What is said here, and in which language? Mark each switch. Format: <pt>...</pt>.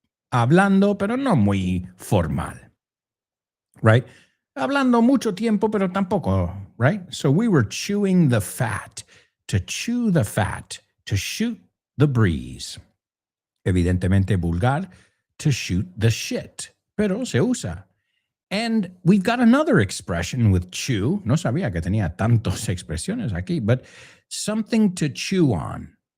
<es>Hablando, pero no muy formal.</es> <en>Right?</en> <es>Hablando mucho tiempo, pero tampoco,</es> <en>right? So we were chewing the fat. To chew the fat, to shoot the breeze.</en> <es>Evidentemente vulgar,</es> <en>to shoot the shit.</en> <es>Pero se usa.</es> <en>And we've got another expression with chew.</en> <es>No sabía que tenía tantas expresiones aquí,</es> <en>but something to chew on.</en>